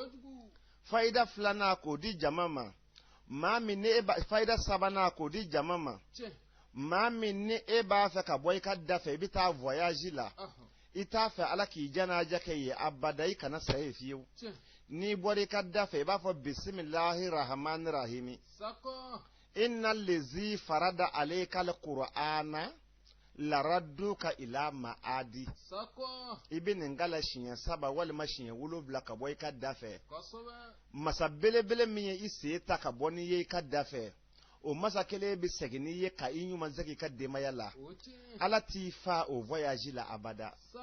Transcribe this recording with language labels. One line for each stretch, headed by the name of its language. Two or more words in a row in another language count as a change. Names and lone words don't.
Bambara: fayida 2nan k'o di jama ma maa min ne fayida 3nan k'o di jama ma maa min ni e b'a fɛ ka bɔ i ka da fɛ i bɛ taa voyage la i t'a fɛ ala k'i janaja kɛ ye abada i kana sa ye fiyewu n'i bɔra i ka da fɛ i b'a fɔ
Arabic: بسم الله الرحمن الرحيم إن الذي فرض عليك القرآن لرادك إلى معاد
Bambara: i bɛ nin gala siɲɛ 3 walima siɲɛ 7 ka bɔ i ka da fɛ masa belebele min ye i sen ta ka bɔ n'i ye i ka da fɛ o masa kelen bɛ segin n'i ye ka i ɲuman segin i ka denbaya la ala t'i fa o voyage la abada